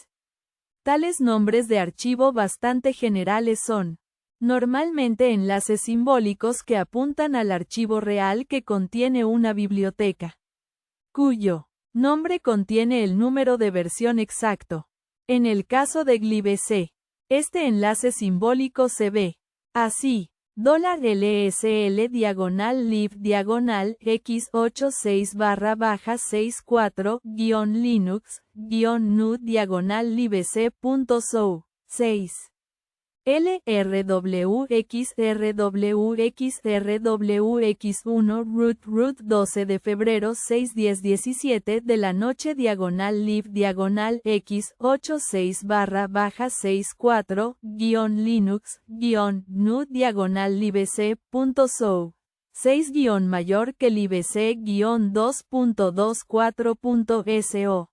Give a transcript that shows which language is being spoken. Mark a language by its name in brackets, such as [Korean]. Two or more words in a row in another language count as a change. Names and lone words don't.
[Spanish] Tales nombres de archivo bastante generales son normalmente enlaces simbólicos que apuntan al archivo real que contiene una biblioteca, cuyo nombre contiene el número de versión exacto. En el caso de glibc, este enlace simbólico se ve así: $lib/64-Linux-nu/libc.so, 6. LRWX1 root 12 de febrero 6:10:17 de la noche -lib/X86/64-Linux-nu/libc.so, 6- mayor que libc-2.24.so.